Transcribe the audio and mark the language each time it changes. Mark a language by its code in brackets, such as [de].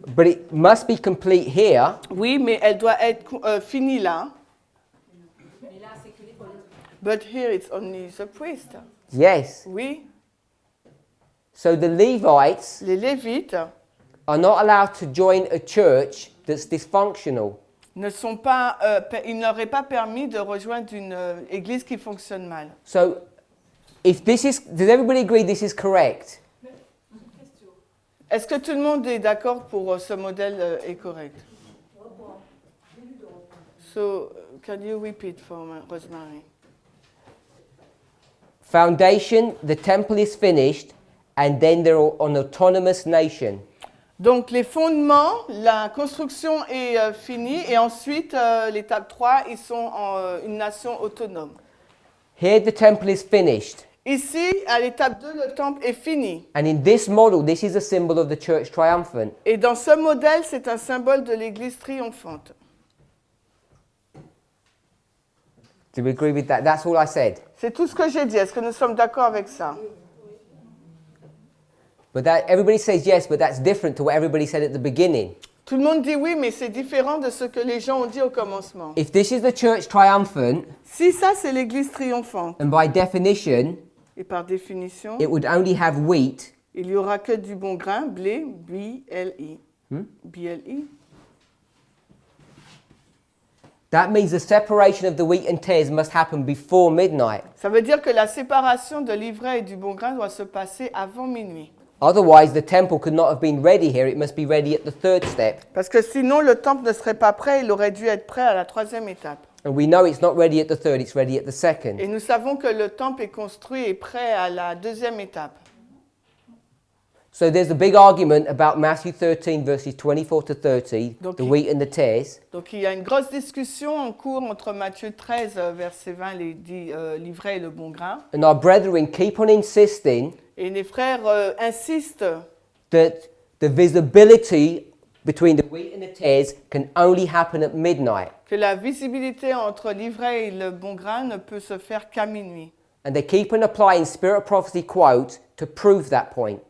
[en] but it must be complete here. [fr] oui, mais elle doit être finie là. Mais là, c'est que les prêtres. [en] But here it's only the priest. Yes. [fr] Oui, [en] So the Levites [fr] les Lévites [en] are not allowed to join a church that's dysfunctional. [fr] ne sont pas, ils n'auraient pas permis de rejoindre une église qui fonctionne mal. [en] So if this is, does everybody agree this is correct? [fr] Est-ce que tout le monde est d'accord pour ce modèle est correct? [en] So, can you repeat for Rosemary? Foundation, the temple is finished, and then they're an autonomous nation. [fr] Donc, les fondements, la construction est finie, et ensuite, l'étape 3, ils sont une nation autonome. [en] Here the temple is finished. [fr] Ici, à l'étape 2, le temple est fini. [en] And in this model, this is a symbol of the church triumphant. [fr] Et dans ce modèle, c'est un symbole de l'église triomphante. [en] Do we agree with that? That's all I said. [fr] C'est tout ce que j'ai dit. Est-ce que nous sommes d'accord avec ça? [en] But that everybody says yes, but that's different to what everybody said at the beginning. [fr] Tout le monde dit oui, mais c'est différent de ce que les gens ont dit au commencement. [en] If this is the church triumphant, [fr] Si ça, c'est l'église triomphante, [en] and by definition, [fr] et par définition, [en] it would only have wheat, [fr] il n'y aura que du bon grain, blé, B-L-I. B-L-I. [en] that means the separation of the wheat and tares must happen before midnight. [fr] Ça veut dire que la séparation de l'ivraie et du bon grain doit se passer avant minuit. [en] Otherwise, the temple could not have been ready here. It must be ready at the third step. [fr] Parce que sinon, le temple ne serait pas prêt, il aurait dû être prêt à la troisième étape. [en] And we know it's not ready at the third, it's ready at the second. [fr] Et nous savons que le temple est construit et prêt à la deuxième étape. [en] So there's a big argument about Matthew 13, verses 24 to 30, [fr] Donc, [en] the wheat and the tares. [fr] Donc il y a une grosse discussion en cours entre Matthieu 13, verset 20, l'ivraie et le bon grain. [en] And our brethren keep on insisting [fr] Et les frères insistent [en] that the visibility between the wheat and the tares can only happen at midnight. [fr] que la visibilité entre l'ivraie et le bon grain ne peut se faire qu'à minuit. [en] And they keep on applying Spirit of Prophecy quotes to prove that point.